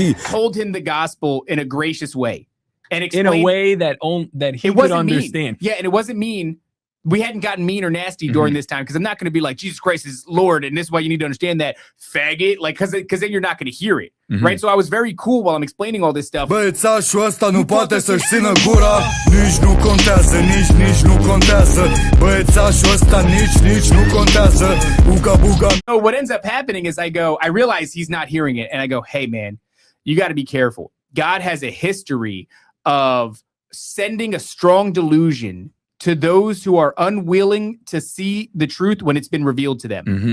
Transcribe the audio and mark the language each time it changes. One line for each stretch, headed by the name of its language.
English: Told him the gospel in a gracious way. And in a way that he could understand. Yeah, and it wasn't mean. We hadn't gotten mean or nasty during this time, because I'm not going to be like, Jesus Christ is Lord, and this is why you need to understand that, faggot, like, because then you're not going to hear it, right? So I was very cool while I'm explaining all this stuff.
Romanian: Băiețașul ăsta nu poate să-și țină gura, nici nu contează, nici nu contează. Băiețașul ăsta nici nu contează. Uga buga.
English: So what ends up happening is I realize he's not hearing it, and I go, hey man, you got to be careful. God has a history of sending a strong delusion to those who are unwilling to see the truth when it's been revealed to them.